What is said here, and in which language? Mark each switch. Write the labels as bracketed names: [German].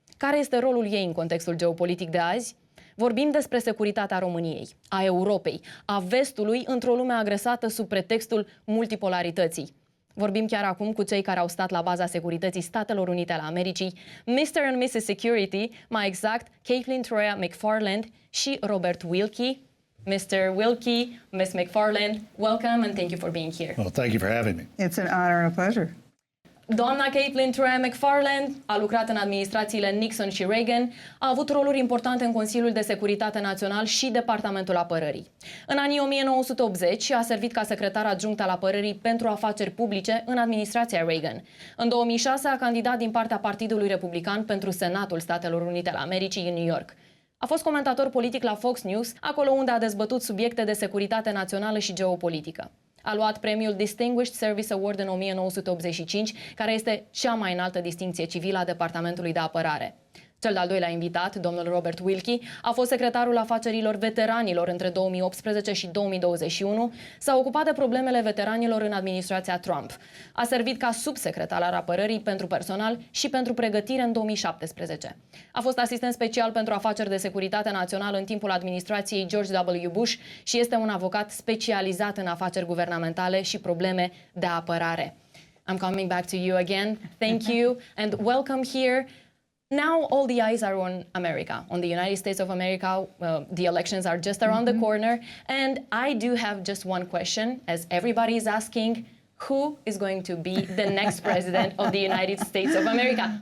[Romanian] Care este rolul ei în contextul geopolitic de azi? Vorbim despre securitatea României, a Europei, a Vestului într-o lume agresată sub pretextul multipolarității. Vorbim chiar acum cu cei care au stat la baza securității Statelor Unite ale Americii, [English] Mr. and Mrs. [Romanian] Security, mai exact, Kathleen, Troia, McFarland și Robert Wilkie. [English] Mr. Wilkie, Ms. McFarland, welcome and thank you for being here. Well, thank you for having me. It's an honor and a pleasure. [Romanian] Doamna Kathleen Troia McFarland a lucrat în administrațiile Nixon și Reagan, a avut roluri importante în Consiliul de Securitate Național și Departamentul Apărării. În anii 1980 a servit ca secretar adjunct al Apărării pentru Afaceri Publice în administrația Reagan. În 2006 a candidat din partea Partidului Republican pentru Senatul Statelor Unite ale Americii în New York. A fost comentator politic la Fox News, acolo unde a dezbătut subiecte de securitate națională și geopolitică. A luat premiul Distinguished Service Award în 1985, care este cea mai înaltă distincție civilă a Departamentului de Apărare. Cel de-al doilea invitat, domnul Robert Wilkie, a fost secretarul afacerilor veteranilor între 2018 și 2021, s-a ocupat de problemele veteranilor în administrația Trump. A servit ca subsecretar al apărării pentru personal și pentru pregătire în 2017. A fost asistent special pentru afaceri de securitate națională în timpul administrației George W. Bush și este un avocat specializat în afaceri guvernamentale și probleme de apărare. [English] I'm coming back to you again. Thank you and welcome here. Now all the eyes are on America, on the United States of America. The elections are just around the corner. And I do have just one question, as everybody is asking, who is going to be the next president of the United States of America?